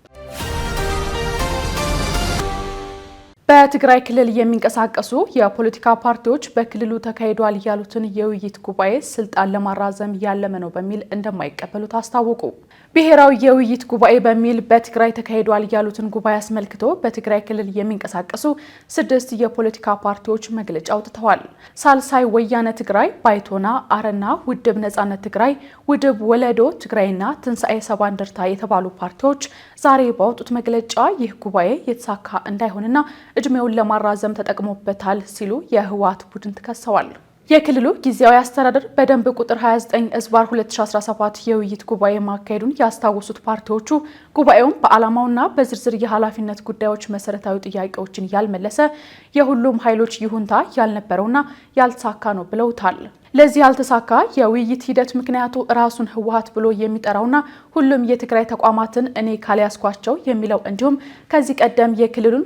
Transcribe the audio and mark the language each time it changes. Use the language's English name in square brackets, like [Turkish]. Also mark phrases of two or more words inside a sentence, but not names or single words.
[Amharic] በትግራይ ክልል የሚንቀሳቀሱ የፖለቲካ ፓርቲዎች በክልሉ ተካሂዷል ያሉትን የውይይት ጉባኤ ስልጣን ለማራዘም ያለመ ነው በሚል እንደማይቀበሉት አስታወቁ። ብሔራዊ የውይይት ጉባኤ በሚል በትግራይ ተካሂዷል ያሉትን ጉባኤ አስመልክቶ በትግራይ ክልል የሚንቀሳቀሱ 6 የፖለቲካ ፓርቲዎች መግለጫ አውጥተዋል። ሳልሳይ ወያነ ትግራይ፣ ባይቶና፣ አረና፣ ውድብ ነጻነት ትግራይ፣ ውድብ ወለዶ ትግራይና ትንሣኤ ሰባ እንደርታ የተባሉ ፓርቲዎች ዛሬ ባወጡት መግለጫ ይህ ጉባኤ የተሳካ እንዳይሆንና እድሜውን ለማራዘም ተጠቅሞበታል ሲሉ የህወሓት ቡድን ተከሰዋል። የክልሉ ጊዜያዊ አስተዳደር በደንብ ቁጥር 29/2017 የውይይት ጉባኤ ማካሄዱን ያስታወሱት ፓርቲዎቹ ጉባኤውን በዓላማውና በዝርዝር የኃላፊነት ጉዳዮች መሰረታዊ ጥያቄዎችን ያልመለሰ የሁሉም ኃይሎች ይሁንታ ያልነበረውና ያልተሳካ ነው ብለውታል። ለዚህ ያልተሳካ የውይይት ሂደት ምክንያቱ ራሱን ህወሓት ብሎ የሚጠራውና ሁሉም የትግራይ ተቋማትን እኔ ካልያዝኳቸው የሚለው እንዲሁም ከዚህ ቀደም የክልሉን